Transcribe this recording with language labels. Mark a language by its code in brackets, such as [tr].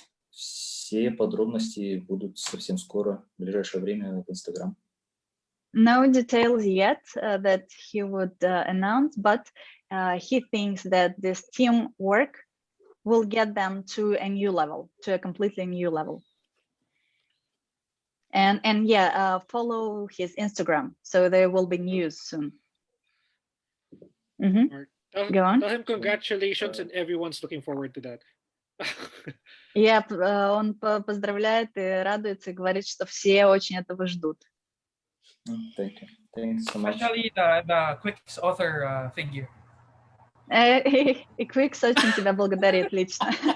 [ru] Все подробности будут совсем скоро, в ближайшее время в Instagram. [en] No details yet that he would announce, but he thinks that this teamwork will get them to a new level, to a completely new level. And follow his Instagram, so there will be news soon. Go on. Tell him congratulations, and everyone's looking forward to that. [ru] Он поздравляет и радуется, и говорит, что все очень этого ждут. [en] Thank you. Thanks so much. Especially the Quicks author figure. [ru] И Quicks очень тебя благодарит лично.